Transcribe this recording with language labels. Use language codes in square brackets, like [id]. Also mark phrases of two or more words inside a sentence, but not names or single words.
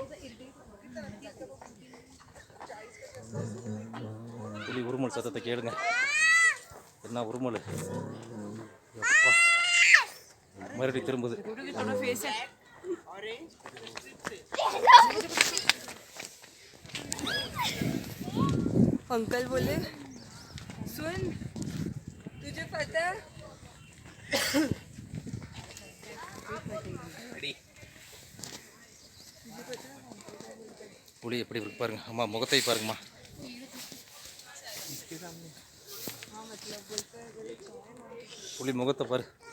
[ta] புலி உருமல் சத்தத்தை கேளுங்க, என்ன உருமல். மறுபடியும் திரும்புது. [hi] अंकल बोले सुन तुझे पता [ta] புலி எப்படி இருக்கு பாருங்க. அம்மா முகத்தை பாருங்கம்மா. புலி முகத்தை பாரு.